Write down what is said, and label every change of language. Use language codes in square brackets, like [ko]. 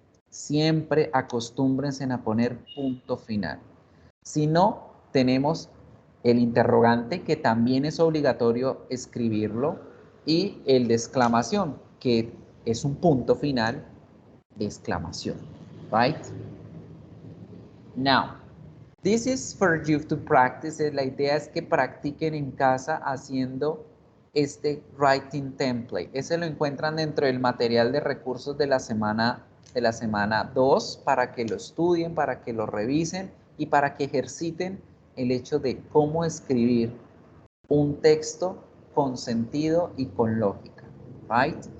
[es] Siempre acostúmbrense a poner punto final. Si no, tenemos el interrogante, que también es obligatorio escribirlo, y el de exclamación, que es un punto final de exclamación. [en] Right? Now, this is for you to practice. [es] La idea es que practiquen en casa haciendo este [en] writing template. [es] Ese lo encuentran dentro del material de recursos de la semana 2 para que lo estudien, para que lo revisen y para que ejerciten el hecho de cómo escribir un texto con sentido y con lógica, [en] right?